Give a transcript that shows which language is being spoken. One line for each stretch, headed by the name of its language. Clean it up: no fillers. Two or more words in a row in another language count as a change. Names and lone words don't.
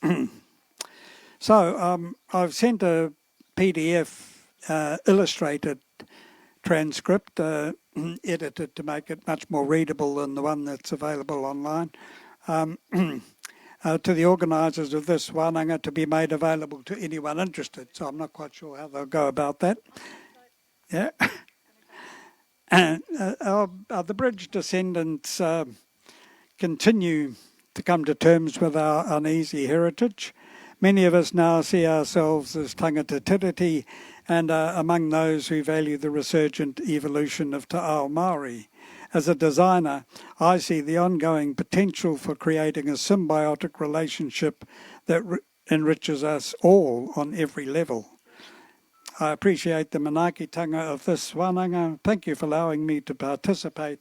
English: So I've sent a PDF illustrated transcript, edited to make it much more readable than the one that's available online, to the organisers of this wānanga to be made available to anyone interested. So I'm not quite sure how they'll go about that. Yeah. And the bridge descendants continue to come to terms with our uneasy heritage. Many of us now see ourselves as
Māori: tangata tiriti
English: and are among those who value the resurgent evolution of
Māori: Te Ao Māori.
English: As a designer, I see the ongoing potential for creating a symbiotic relationship that enriches us all on every level. I appreciate the manaakitanga of this wānanga. Thank you for allowing me to participate.